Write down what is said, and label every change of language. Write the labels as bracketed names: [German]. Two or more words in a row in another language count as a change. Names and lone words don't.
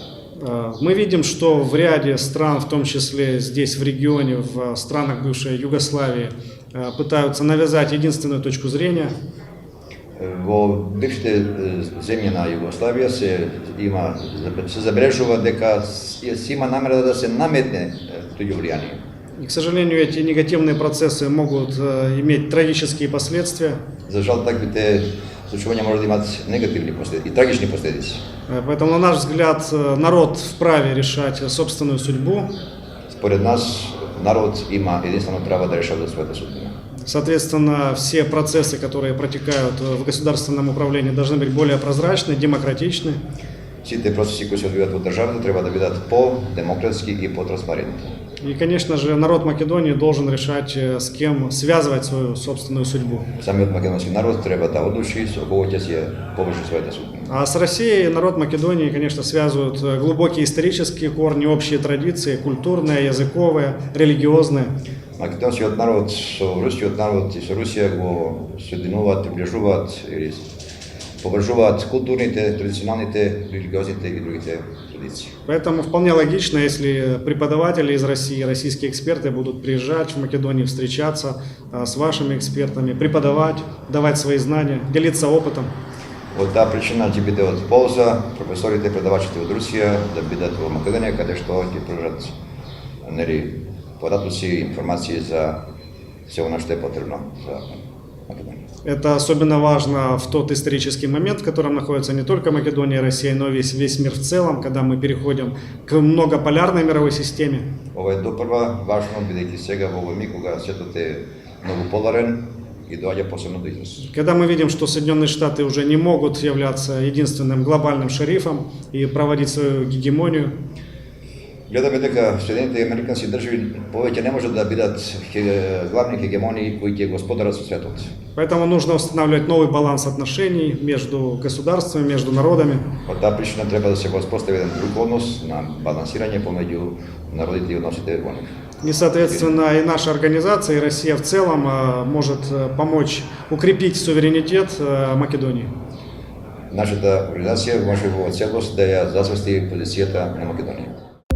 [Russian] Мы видим, что в ряде стран, в том числе здесь в регионе, в странах бывшей Югославии, пытаются навязать единственную точку зрения. [Macedonian] Во бившите земји на Југославија се забележува дека се има намера да се наметне туѓо влијание. [Russian] И, к сожалению, эти негативные процессы могут иметь трагические последствия. [Macedonian] За жал, таквите случувања може да имат негативни и трагични последици. [Russian] Поэтому, на наш взгляд, народ вправе решать собственную судьбу. [Macedonian] Според нас, народ има единствено право да решава за своята судьба. [Russian] Соответственно, все процессы, которые протекают в государственном управлении, должны быть более прозрачны, демократичны. [Macedonian] Сите процеси кои се одвиваат во државата треба да бидат по-демократски и по-транспарентни. [Russian] И, конечно же, народ Македонии должен решать, с кем связывать свою собственную судьбу. [Macedonian] Самиот македонски народ треба да одлучи со кого ќе се површи својата судьба. [Russian] А с Россией народ Македонии, конечно, связывают глубокие исторические корни, общие традиции, культурные, языковые, религиозные. [Macedonian] Македонскиот народ со рускиот народ и со Русија го соединуваат, приближуваат или површуваат културните, традиционалните, религиозните и другите традиции. [Russian] Поэтому вполне логично, если преподаватели из России, российские эксперты будут приезжать в Македонию, встречаться с вашими экспертами, преподавать, давать свои знания, делиться опытом. [Macedonian] Од таа причина ќе биде од полза професорите, предавачите од Русија да бидат во Македонија, каде што ќе пружат податоци и информации за се она што е потребно за Македонија. [Russian] Это особенно важно в тот исторический момент, в котором находится не только Македония и Россия, но и весь мир в целом, когда мы переходим к многополярной мировой системе. [Macedonian] Ова е допрва важно, бидејќи сега во овој миг кога светот е многу поларен и доаѓа посебно до израз. [Russian] Когда мы видим, что Соединенные Штаты уже не могут являться единственным глобальным шерифом и проводить свою гегемонию, [Macedonian] гледаме дека Соединените американски држави повеќе не можат да бидат главни хегемонии кои ќе господарат со светот. [Russian] Поэтому нужно устанавливать новый баланс отношений между государствами, между народами. [Macedonian] По таа причина треба да се воспостави еден друг однос на балансирање помеѓу народите и односите во нив. [Russian] И, соответственно, и наша организация, и Россия в целом может помочь укрепить суверенитет Македонии. [Macedonian] нашата организација може во целост да ја засвести позицијата на Македонија.